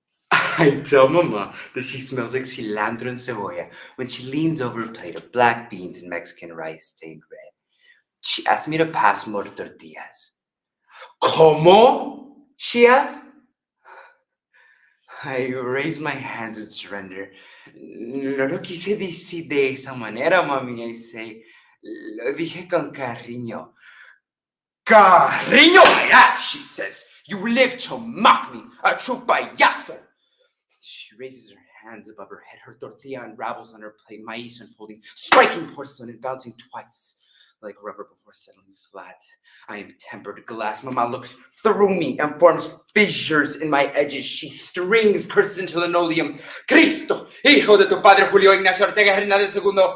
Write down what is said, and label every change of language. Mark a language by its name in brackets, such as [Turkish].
[English] I tell Mama that she smells like cilantro and cebolla when she leans over a plate of black beans and Mexican rice stained red. She asked me to pass more tortillas. [Spanish] ¿Cómo? [English] She asked. I raised my hands in surrender. [Spanish] No lo quise decir de esa manera, mami. [English] I say, [Spanish] lo dije con cariño. Cariño, [English] yeah, she says. You live to mock me, a true payaso. She raises her hands above her head. Her tortilla unravels on her plate, maíz unfolding, striking porcelain and bouncing twice like rubber before settling flat. I am tempered glass. Mama looks through me and forms fissures in my edges. She strings curses into linoleum. [Spanish] Cristo, hijo de tu padre Julio Ignacio Ortega Hernández II.